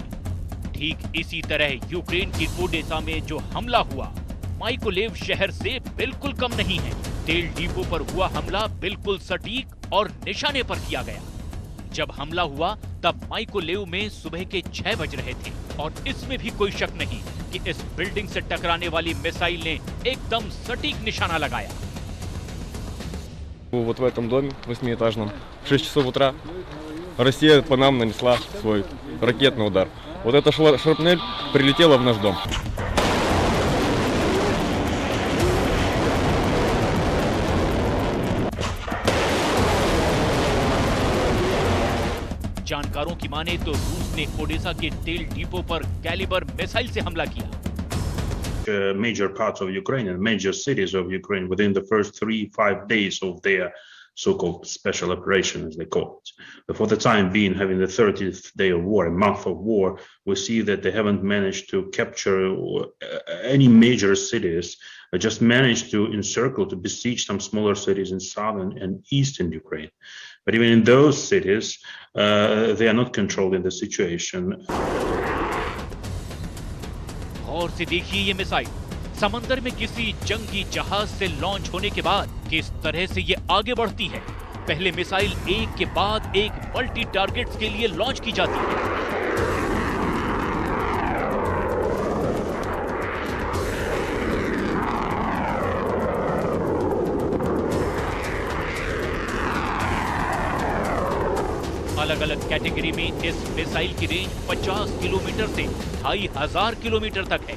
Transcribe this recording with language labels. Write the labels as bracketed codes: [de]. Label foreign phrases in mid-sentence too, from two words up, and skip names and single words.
[hi] ठीक इसी तरह यूक्रेन की ओडेसा में जो हमला हुआ माइकोलेव शहर से बिल्कुल कम नहीं है। तेल डिपो पर हुआ हमला बिल्कुल सटीक और निशाने पर किया गया। जब हमला हुआ तब माइकोलेव में सुबह के 6 बज रहे थे और इसमें भी कोई शक नहीं कि इस बिल्डिंग से टकराने वाली मिसाइल ने एकदम सटीक निशाना लगाया। [ru] Вот в этом доме 8-этажном в 6 часов утра Россия по нам нанесла свой ракетный удар. Вот эта шрапнель прилетела в наш дом. [hi] जानकारों की माने तो रूस ने ओडेसा के तेल डिपो पर कैलिबर मिसाइल से हमला किया। [en] Major parts of Ukraine and major cities of Ukraine within the first 3-5 days of their so-called special operation, as they call it. But for the time being, having the 30th day of war, a month of war, we see that they haven't managed to capture any major cities, but just managed to encircle, to besiege some smaller cities in southern and eastern Ukraine. But even in those cities, they are not controlling the situation. [hi] और से देखिए ये मिसाइल समंदर में किसी जंगी जहाज से लॉन्च होने के बाद किस तरह से ये आगे बढ़ती है। पहले मिसाइल एक के बाद एक [en] multi targets [hi] के लिए लॉन्च की जाती है। अलग अलग कैटेगरी में इस मिसाइल की रेंज 50 किलोमीटर से 2500 किलोमीटर तक है।